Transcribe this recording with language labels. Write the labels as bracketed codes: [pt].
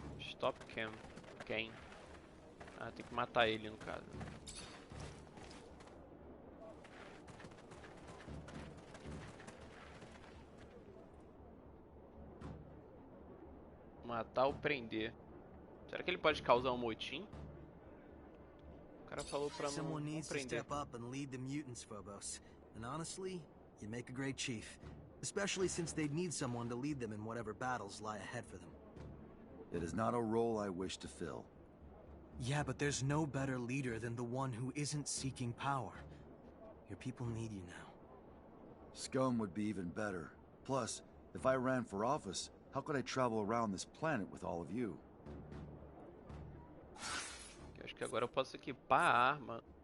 [pt] Stop cam. Quem? Ah, tem que matar ele no caso. Matar ou prender. Será que ele pode causar um motim? O cara falou pra não [en] Someone needs to [pt] prender. [en] step up and lead the mutants, Phobos. And honestly, you'd make a great chief. Especially since they'd need someone to lead them in whatever battles lie ahead for them. It is not a role I wish to fill. Yeah, but there's no better leader than the one who isn't seeking power. Your people need you now. Scum would be even better. Plus, if I ran for office, how could I travel around this planet with all of you? [pt] Eu acho que agora eu posso equipar a arma.